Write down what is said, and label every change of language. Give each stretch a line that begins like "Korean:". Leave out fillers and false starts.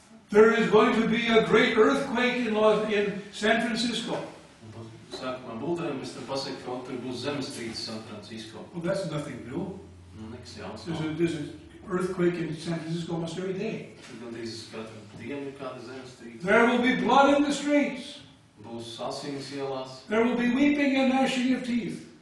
English: There is going to be a great earthquake in San Francisco.
Latvian: Un sākumā būtājiem es tam pasaku, ka tur būs zemestrīce San Francisco.
English: Well, that's nothing new.
Latvian: Nekas jauns.
English: There's an earthquake in San Francisco almost every day.
Latvian: Tur gandrīz katru dienu ir kāda zemestrīce.
English: There will be blood in the streets.
Latvian: Būs asinis ielās,
English: There will be weeping and gnashing of teeth.